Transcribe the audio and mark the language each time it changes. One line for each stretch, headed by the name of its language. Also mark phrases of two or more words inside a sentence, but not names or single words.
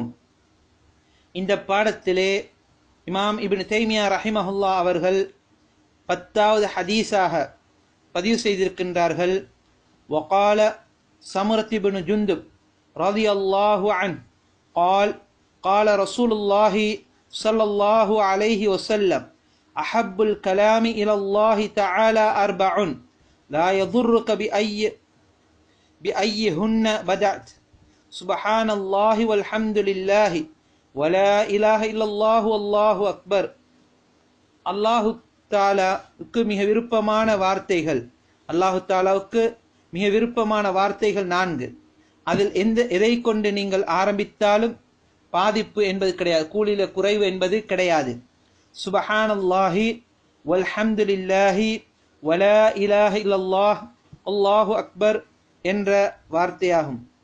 Tamil: இந்த பாடத்திலே இமாம் இப்னு தைமியா ரஹிமஹுல்லா அவர்கள் 10வது ஹதீஸாக பதிவு செய்திருக்கின்றார்கள்.
Arabic: وقال سمرة بن جندب رضي الله عنه قال قال رسول الله صلى الله عليه وسلم أحب الكلام إلى الله تعالى أربع لا يضرك بأيهن بدأت سبحان الله والحمد لله ولا إله إلا الله والله أكبر.
Tamil: அல்லாஹு தாலாவுக்கு மிக விருப்பமான வார்த்தைகள், அல்லாஹு தாலாவுக்கு மிக விருப்பமான வார்த்தைகள் 4. அதில் எதை கொண்டு நீங்கள் ஆரம்பித்தாலும் பாதிப்பு என்பது கிடையாது, கூலில குறைவு என்பது கிடையாது.
Arabic: سبحان الله والحمد لله ولا إله إلا الله الله أكبر
Tamil: என்ற வார்த்தையாகும்.